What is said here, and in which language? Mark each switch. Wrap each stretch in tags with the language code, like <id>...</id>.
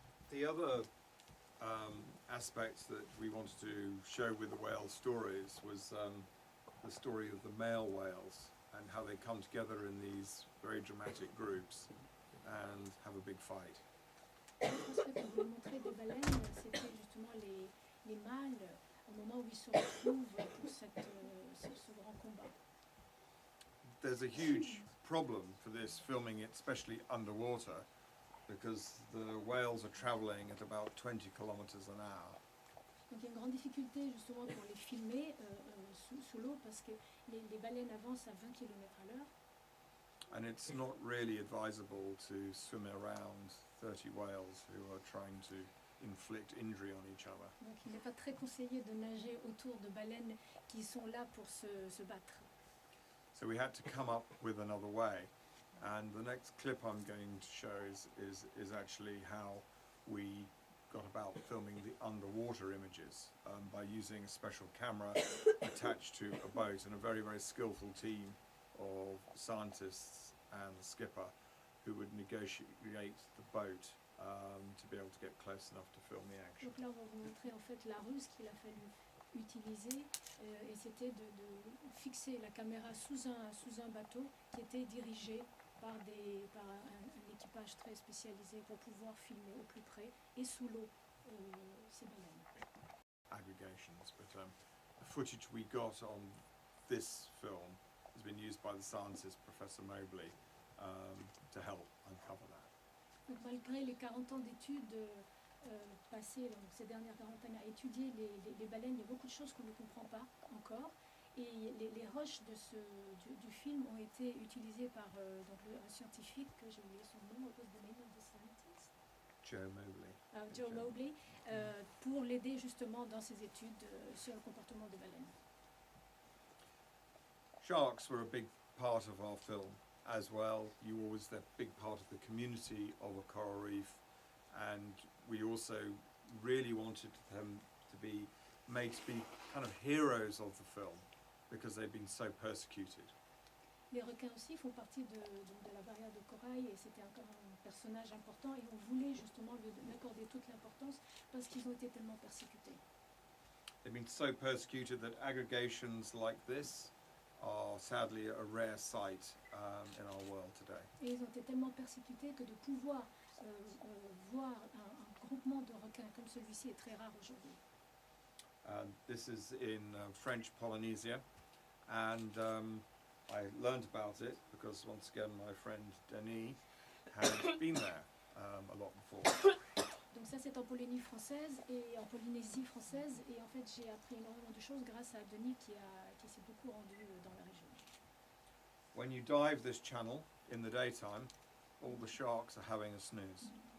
<en>The other aspect that we wanted to show with the whale stories was the story of the male whales and how they come together in these very dramatic groups and have a big fight.</en> <fr>L'autre aspect qu'on voulait montrer des baleines, c'était justement les mâles au moment où ils se retrouvent pour ce grand combat.</fr> <en>There's a huge problem for this, filming it especially underwater, because the whales are travelling at about 20 kilometers an hour.</en> <fr>Donc il y a une grande difficulté justement pour les filmer sous l'eau parce que les baleines avancent à 20 km à l'heure.</fr> <en>And it's not really advisable to swim around 30 whales who are trying to inflict injury on each other.</en> <fr>Donc il n'est pas très conseillé de nager autour de baleines qui sont là pour se battre.</fr> <en>So we had to come up with another way. And the next clip I'm going to show is actually how we got about filming the underwater images by using a special camera attached to a boat and a very, very skillful team of scientists and the skipper who would negotiate the boat to be able to get close enough to film the action.</en> <fr>Donc là on va vous montrer en fait la ruse qu'il a fallu utiliser et c'était de fixer la caméra sous un bateau qui était dirigé par un équipage très spécialisé pour pouvoir filmer au plus près et sous l'eau ces baleines.</fr> <en>Aggregations, but the footage we got on this film has been used by the scientist Professor Mobley to help uncover that.</en> <fr>Donc malgré les 40 ans d'études passées, donc ces dernières 40 années à étudier les baleines, il y a beaucoup de choses qu'on ne comprend pas encore. Et les roches du film ont été utilisées par un scientifique, que j'ai oublié son nom,</fr> <en>what was the name of the scientist? Joe Mobley.</en> <fr>Joe Mobley, pour l'aider justement dans ses études sur le comportement des baleines.</fr> <en>Sharks were a big part of our film as well. You were always a big part of the community of a coral reef, and we also really wanted them to be made to be kind of heroes of the film because they've been so persecuted.</en> <fr>Les requins aussi font partie de la barrière de corail et c'était un personnage important et on voulait justement lui accorder toute l'importance parce qu'ils ont été tellement persécutés.</fr> <en>They've been so persecuted that aggregations like this are sadly a rare sight in our world today.</en> <fr>Et ils ont été tellement persécutés que de pouvoir voir un groupement de requins comme celui-ci est très rare aujourd'hui.</fr> <en>This is in French Polynesia, and I learned about it because once again my friend Denis had been there a lot before.</en> <fr>Donc ça c'est en Polynésie française et en Polynésie française et en fait j'ai appris énormément de choses grâce à Denis qui s'est beaucoup rendu dans la région.</fr> <en>When you dive this channel in the daytime, all the sharks are having a snooze.</en>